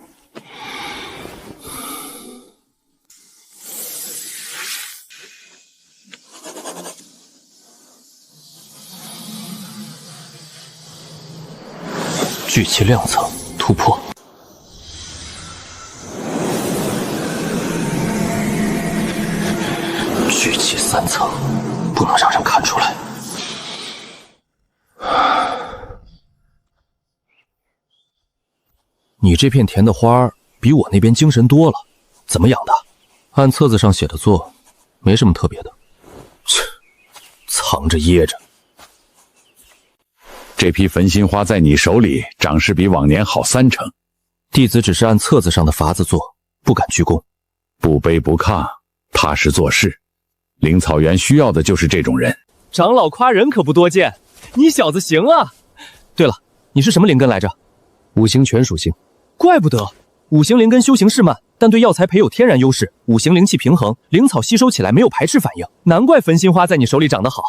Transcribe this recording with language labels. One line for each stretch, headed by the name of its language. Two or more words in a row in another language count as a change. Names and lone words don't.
Chinese: 聚氣2層突破。聚氣3 層，不能讓人看出來。你這片田的花比我那邊精神多了，怎麼養的？按冊子上寫的做，沒什麼特別的。切，藏着掖着。這批焚心花在你手裡長勢比往年好3成。弟子只是按冊子上的法子做，不敢居功。不卑不亢，踏實做事。靈草原需要的就是這種人。長老誇人可不多見，你小子行啊！對了，你是什麼靈根來着？五行全屬性。怪不得，五行靈根修行是慢，但對藥材培有天然優勢，五行靈氣平衡，靈草吸收起來沒有排斥反應，難怪焚心花在你手裡長得好。